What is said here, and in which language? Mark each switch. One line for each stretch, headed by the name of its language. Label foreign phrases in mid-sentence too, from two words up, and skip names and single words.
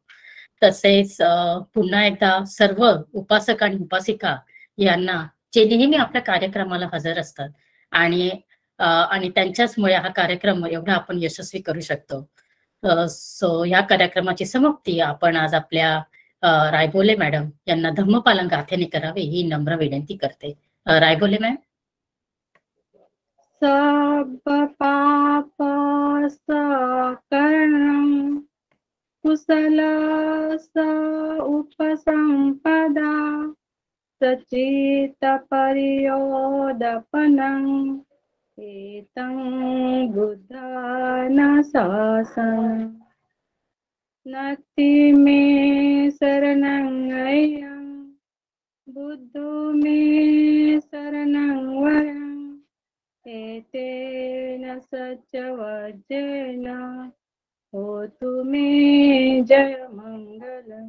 Marathi: तसेच पुन्हा एकदा सर्व उपासक आणि उपासिका यांना, जे नेहमी आपल्या कार्यक्रमाला हजर असतात, आणि त्यांच्याचमुळे हा कार्यक्रम एवढा आपण यशस्वी करू शकतो. सो या कार्यक्रमाची समाप्ती आपण आज आपल्या रायबोले मॅडम यांना धम्मपालन गाथेने करावे ही नम्र विनंती करते. रायबोले मॅम.
Pali: सब पाप सकरणं कुशल उपसंपदा सचित परियोदपनं एतं बुद्धान शासनं नति मे शरणं अयं बुद्धो मे शरणं वरं एतेन सच्चवज्जेन होतु मे जय मंगलम्.